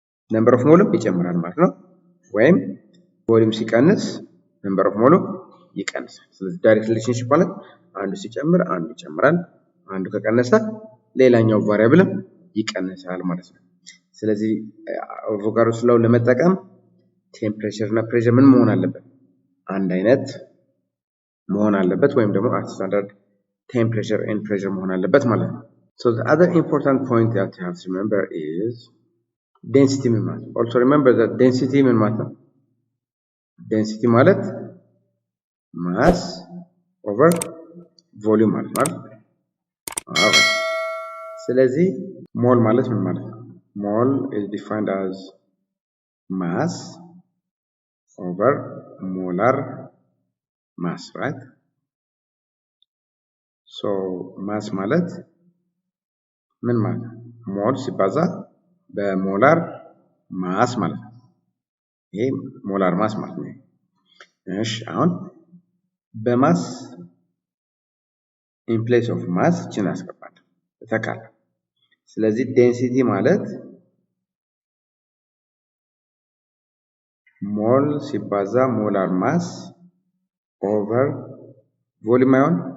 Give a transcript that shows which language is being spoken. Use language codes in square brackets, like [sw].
[am] number of mole ይጨምራል ማለት ነው። ወይም volume ሲቀንስ number of mole ይቀንሳል። ስለዚህ direct relationship ማለት አንዱ ሲጨምር አንዱ ይጨምራል፣ አንዱ ከቀነሰ ሌላኛው ቫሪያብል ይቀንሳል ማለት ነው። ስለዚህ Avogadro's law ለመጠቀም ቴምፕሬቸር እና ፕሬሸር ምን መሆን አለበት? አንድ አይነት መሆን አለበት ወይም ደግሞ [en] at standard temperature and pressure [am] መሆን አለበት ማለት ነው። [en] So the other important point that you have to remember is density [am] ምን ማለት ነው? [en] Also remember that density [am] ምን ማለት ነው? [en] Density ማለት mass over volume [am] ማለት ነው። [en] Alright. [am] ስለዚህ mole ማለት ምን ማለት ነው? [en] Mole is defined as mass over molar mass, right? [am] So mass ማለት ምን ማለት ነው? ሞል ሲባዛ በሞላር ማስ ማለት ነው። ይሄ ሞላር ማስ ማለት ነው። እሺ አሁን በማስ [en] in place of mass [am] ችን አስገባለሁ ተካለ። ስለዚህ ዴንሲቲ ማለት ሞል ሲባዛ ሞላር ማስ ኦቨር ቮሊዩም አይሆን?